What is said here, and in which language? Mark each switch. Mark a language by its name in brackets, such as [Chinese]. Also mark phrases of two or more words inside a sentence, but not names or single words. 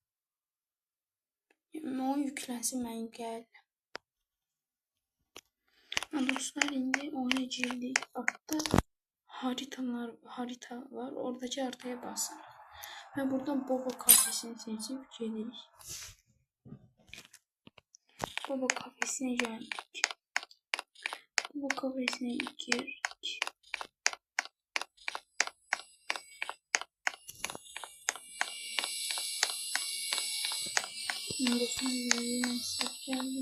[Azerbaijani] O yüklənsin, mən gəl. Dostlar, indi oyuna girdik. [Turkish] Altta harita var. [Azerbaijani] Oradakı haritaya basırıq. Və buradan Bobo kafesini seçib gedirik. [Turkish] Bobo kafesine geldik. Bobo kafesine girdik. Dostlar, ben size geldim.